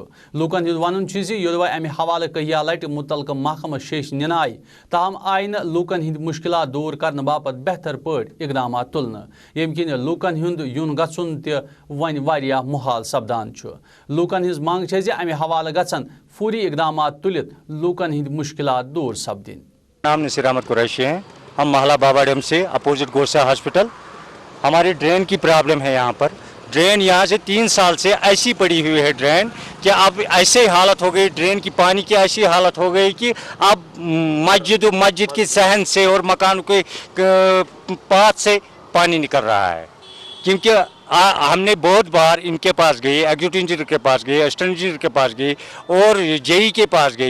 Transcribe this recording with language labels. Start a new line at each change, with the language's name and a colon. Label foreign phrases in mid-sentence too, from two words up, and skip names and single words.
Kashmiri: لوٗکن ہُنٛد ونُن چھُ زِ یوٚدوے امہِ حوالہٕ کہیا لٹہِ مُتعلقہٕ محکمس شیٚش نِنہٕ آیہِ تاہم آیہِ نہٕ لوٗکن ہٕنٛدۍ مُشکلات دوٗر کرنہٕ باپت بہتر پٲٹھۍ اقدامات تُلنہٕ ییٚمہِ کِنۍ لوٗکن ہُنٛد یُن گژھُن تہِ وۄنۍ واریاہ مُحال سپدان چھُ. لوٗکن ہٕنٛز منٛگ چھےٚ زِ امہِ حوالہٕ گژھن فوری اقدامات تُلِتھ لوٗکن ہٕنٛدۍ مُشکلات دوٗر سپدٕنۍ.
Urdu: نام نصیر احمد قریشی ہیں. ہم محلہ بابا ڈیم سے اپوزٹ گوسیا ہاسپٹل. ہماری ڈرین کی پرابلم ہے یہاں پر ڈرین یہاں سے 3 سال سے ایسی پڑی ہوئی ہے ڈرین کہ اب ایسے حالت ہو گئی ڈرین کی، پانی کی ایسی حالت ہو گئی کہ اب مسجد کے صحن سے اور مکان کے پاس سے پانی نکل رہا ہے. کیونکہ ہمنے بہت بار انکے پاس گئے,
English: executive engineer
Urdu: کے پاس گئے,
English: assistant engineer
Urdu: کے پاس گئے اور جے ای کے پاس گئے.